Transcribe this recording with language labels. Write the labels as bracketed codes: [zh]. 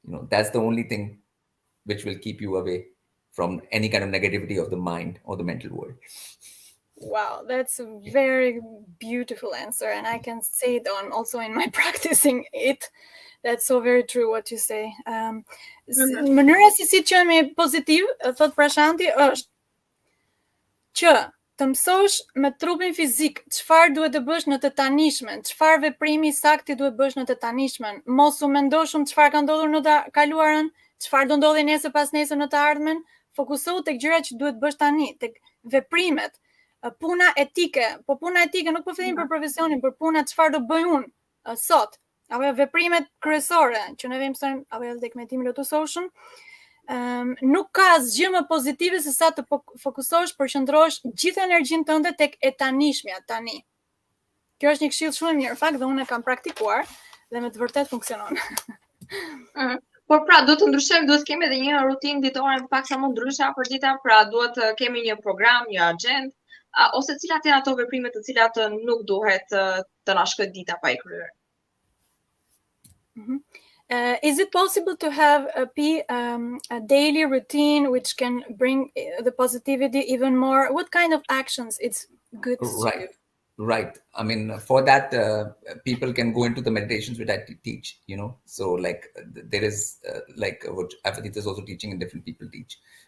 [en] That's the only thing which will keep you away from any kind of negativity of the mind or the mental world. Wow, that's a very beautiful answer. And I can say it also in my practicing it. That's so very true what you say. [sq] Mënyra si të qemi pozitiv, thot Prashanti, është që të mësosh me trupin fizik çfarë duhet të bësh në të tanishmen, çfarë veprimi sakti duhet bësh në të tanishmen, mos u mendo shumë çfarë ka ndodhur në të kaluarën, çfarë do ndodhi nesër pas nesër në të ardhmen, fokusohu tek gjërat që duhet bësh tani, tek veprimet, puna etike. Po puna etike nuk po flasim për profesionin, për puna çfarë do bëj unë sot. Apo veprimet kryesore që ne mësojmë apo edhe tek metimin lotusoshëm, nuk ka asgjë më pozitive se sa të fokusosh, përqendrosh gjithë energjinë tënde tek e tanishmja tani. Kjo është një këshill shumë e mirë, fakt, dhe unë e kam praktikuar dhe me të vërtet funksionon. Por pra, duhet të ndryshojmë, duhet kemi edhe një rutinë ditore pak sa më ndryshe për dita, pra duhet të kemi një program, një agent, ose cilat janë ato veprime të cilat nuk duhet të na shkojë dita pa i kryer. [en] Is it possible to have a daily routine which can bring the positivity even more? What kind of actions it's good to do? Right. I mean, for that, people can go into the meditations which I teach, So like there is like what Avatarism is also teaching and different people teach,